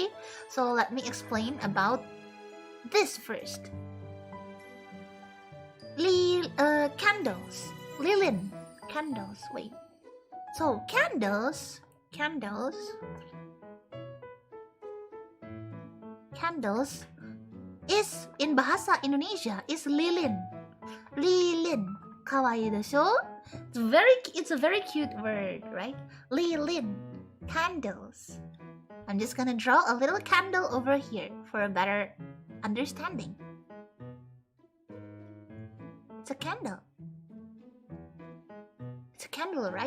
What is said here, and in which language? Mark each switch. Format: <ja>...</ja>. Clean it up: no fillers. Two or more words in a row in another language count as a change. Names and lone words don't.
<en>So let me explain about this first. Candles. Lilin. Candles. Wait. So, candles. Is, in Bahasa Indonesia, is lilin. Lilin.</en> <ja>可愛いでしょ?</ja> <en>It's a very cute word, right? Lilin. Candles. I'm just gonna draw a little candle over here for a better understanding. It's a candle. It's a candle, right?</en>